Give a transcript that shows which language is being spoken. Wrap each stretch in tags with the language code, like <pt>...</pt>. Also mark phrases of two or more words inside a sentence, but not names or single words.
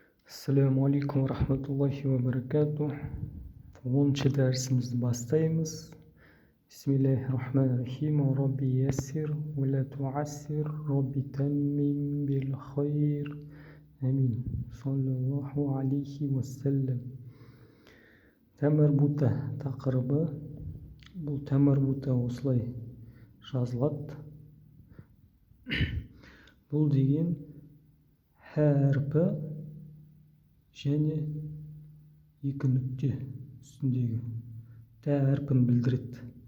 <ar>السلام عليكم رحمة الله وبركاته.</ar> <kk>10-ші дәрісімізді бастаймыз.</kk> <ar>بسم الله الرحمن الرحيم. رب يسر ولا تعسر. رب تمم بالخير. Амин. صلى الله عليه وسلم.</ar> <kk>Тәмәрбута тақырыбы. Бұл тәмәрбута осылай жазылады. Бұл деген әрпі және екі нүкте үстіндегі тә әрпін білдіреді.</kk>